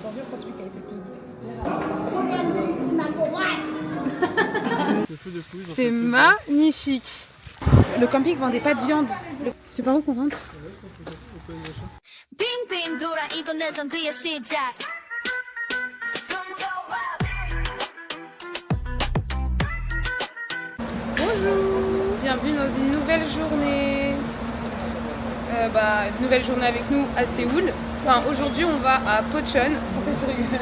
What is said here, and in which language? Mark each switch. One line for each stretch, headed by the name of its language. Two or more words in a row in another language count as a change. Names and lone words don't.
French: vu après celui qui a été le plus goûté. Le feu de fouille. C'est magnifique. Le camping vendait pas de viande. C'est par où qu'on rentre?
Korean: 빙빙 돌아 이건 레전드의 시작.
French: Bonjour. Bienvenue dans une nouvelle journée. Une nouvelle journée avec nous à Séoul. Enfin, aujourd'hui on va à Pocheon. Pourquoi tu rigoles?